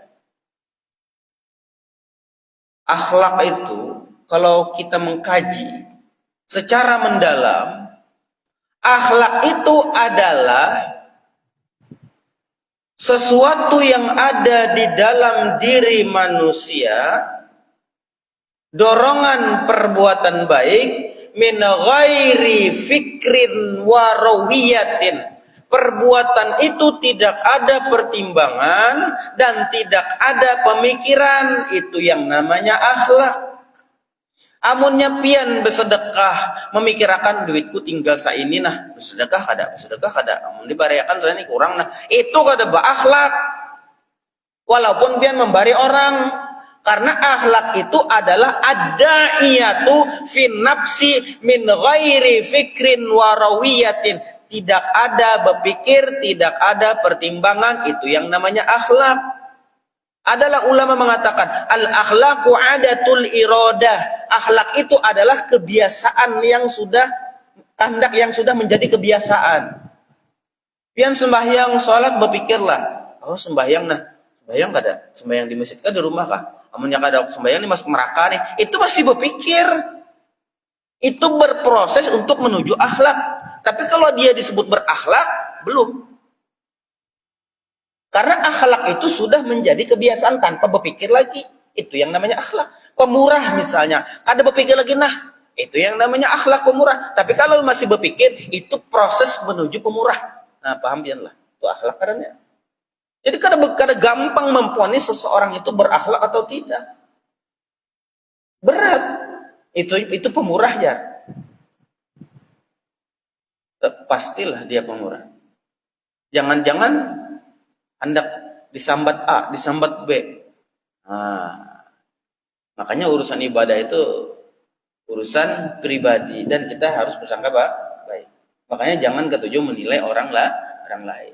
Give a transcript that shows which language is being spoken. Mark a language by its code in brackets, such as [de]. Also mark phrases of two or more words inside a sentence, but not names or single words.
[id] Akhlak itu kalau kita mengkaji secara mendalam, akhlak itu adalah sesuatu yang ada di dalam diri manusia, dorongan perbuatan baik, [ar] من غير فكر وروية. [id] Perbuatan itu tidak ada pertimbangan dan tidak ada pemikiran. Itu yang namanya akhlak. [bjn] Amunnya pian bersedekah, memikirkan duitku tinggal saini nah, bersedekah kada. Amun dibariakan saya ini kurang nah, itu kada berakhlak. Walaupun pian membari orang, karena akhlak itu adalah [ar] الداعية في النفس من غير فكر وروية. [id] Tidak ada berpikir, tidak ada pertimbangan, itu yang namanya akhlak. Adalah ulama mengatakan [ar] الأخلاق عادة الإرادة. [id] Akhlak itu adalah kebiasaan yang sudah kehendak yang sudah menjadi kebiasaan. [bjn] Pian sembahyang salat berpikirlah, oh sembahyang nah, sembahyang kada, sembahyang di masjid kah di rumah kah? Amunnya kada sembahyang nih masuk neraka nih. [id] Itu masih berpikir. Itu berproses untuk menuju akhlak. Tapi kalau dia disebut berakhlak, belum. Karena akhlak itu sudah menjadi kebiasaan tanpa berpikir lagi. Itu yang namanya akhlak. Pemurah misalnya, kada berpikir lagi, nah itu yang namanya akhlak pemurah. Tapi kalau masih berpikir, itu proses menuju pemurah. Nah paham lah, itu akhlak kadangnya. Jadi kada gampang memponis seseorang itu berakhlak atau tidak. Berat. Itu pemurah ya. Pastilah dia pemurah. Jangan-jangan hendak disambat A, disambat B. Nah, makanya urusan ibadah itu urusan pribadi dan kita harus bersangka baik. Makanya jangan ketujuh menilai orang lain.